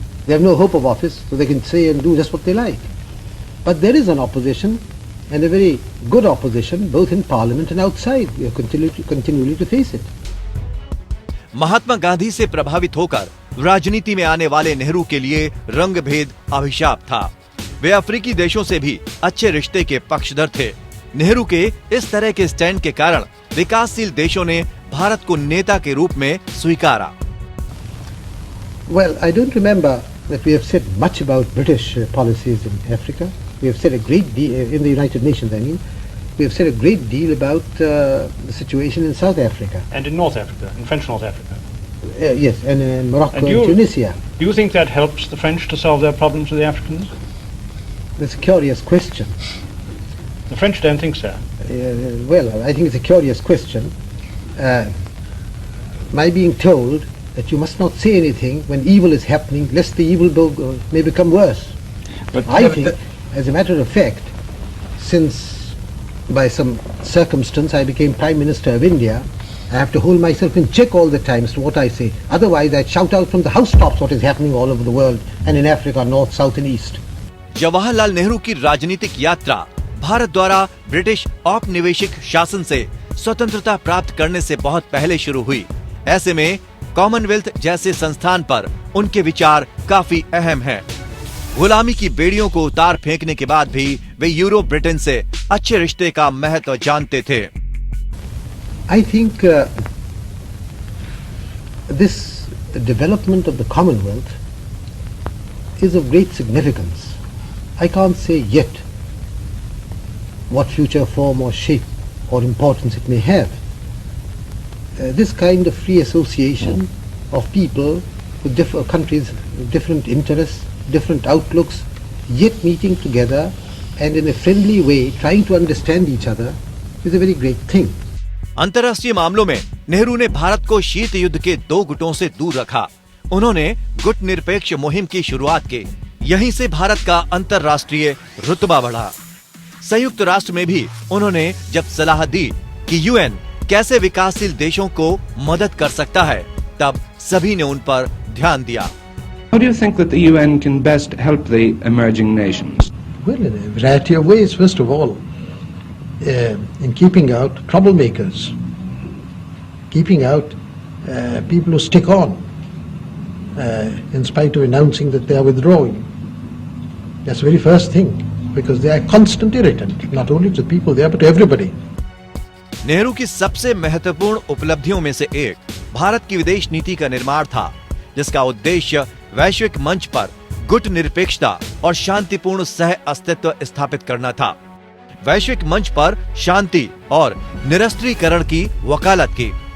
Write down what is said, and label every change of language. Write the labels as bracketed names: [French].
[English] They have no hope of office, so they can say and do just what they like. But there is an opposition, and a very good opposition, both in parliament and outside. We have continually to face it. [Hindi] Mahatma Gandhi से प्रभावित होकर राजनीति में आने वाले नेहरू के लिए रंग भेद अभिशाप था। वे अफ्रीकी देशों से भी अच्छे रिश्ते के पक्षधर थे। नेहरू के इस तरह के स्टैंड के कारण विकासशील देशों ने भारत को नेता के रूप में स्वीकारा। [English] Well, I don't remember that we have said much about British policies in Africa. We have said a great deal in the United Nations. I mean, we have said a great deal about the situation in South Africa And in North Africa, in French North Africa. Yes, and in Morocco And and Tunisia. Do you think that helps the French to solve their problems with the Africans? That's a curious question. The French don't think so. Well, I think it's a curious question. My being told that you must not say anything when evil is happening, lest the evil may become worse. But I think, as a matter of fact, since by some circumstance I became Prime Minister of India, I have to hold myself in check all the time as to what I say. Otherwise, I'd shout out from the housetops what is happening all over the world and in Africa, north, south and east. [Hindi] Jawaharlal Nehru की राजनीतिक यात्रा भारत द्वारा British औपनिवेशिक शासन से स्वतंत्रता प्राप्त करने से बहुत पहले शुरू हुई। ऐसे में कॉमनवेल्थ जैसे संस्थान पर उनके विचार काफी अहम हैं। गुलामी की बेड़ियों को उतार फेंकने के बाद भी वे यूरोप ब्रिटेन से अच्छे रिश्ते का महत्व जानते थे। [English] I think this development of the Commonwealth is of great significance. I can't say yet what future form or shape or importance it may have. This kind of free association of people with different countries, with different interests, different outlooks, yet meeting together and in a friendly way trying to understand each other is a very great thing. [Hindi] अंतर्राष्ट्रीय मामलों में नेहरू ने भारत को शीत युद्ध के दो गुटों से दूर रखा। उन्होंने गुट निरपेक्ष मुहिम की शुरुआत की। यहीं से भारत का अंतर्राष्ट्रीय रुतबा बढ़ा। संयुक्त राष्ट्र में भी उन्होंने जब सलाह दी कि यूएन कैसे विकासशील देशों को मदद कर सकता है, तब सभी ने उन पर ध्यान दिया। [English] How do you think that the UN can best help the emerging nations? Well, in a variety of ways. First of all, in keeping out troublemakers, keeping out people who stick on in spite of announcing that they are withdrawing. That's the very first thing, because they are constant irritant, not only to the people there but to everybody. [Hindi] Nehru की सबसे महत्वपूर्ण उपलब्धियों में से एक भारत की विदेश नीति का निर्माण था, जिसका उद्देश्य वैश्विक मंच पर गुट निरपेक्षता और शांतिपूर्ण सह अस्तित्व स्थापित करना था। वैश्विक मंच पर शांति और निरस्त्रीकरण की वकालत की।